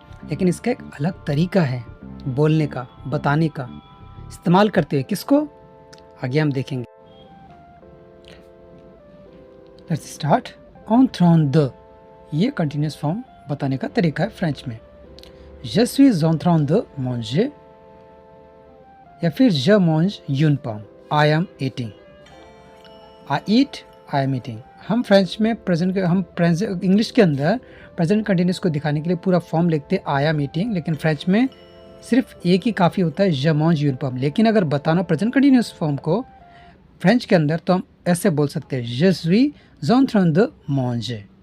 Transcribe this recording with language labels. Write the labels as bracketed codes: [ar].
[hi] लेकिन इसका एक अलग तरीका है बोलने का, बताने का, इस्तेमाल करते हुए. किसको? आगे हम देखेंगे. [en] Let's start. [hi] On thrown the, ये कंटिन्यूस फॉर्म बताने का तरीका है फ्रेंच में. [fr] je suis en train de manger [hi] या फिर [fr] je mange une pomme. [en] I am eating. I eat, I am eating. [hi] हम फ्रेंच में इंग्लिश के अंदर प्रेजेंट कंटिन्यूस को दिखाने के लिए पूरा फॉर्म लिखते हैं [en] I am eating, [hi] लेकिन फ्रेंच में सिर्फ एक ही काफ़ी होता है [fr] je mange une pomme. [hi] लेकिन अगर बताना प्रेजेंट कंटिन्यूस फॉर्म को फ्रेंच के अंदर तो हम ऐसे बोल सकते हैं [fr] je suis en train de manger.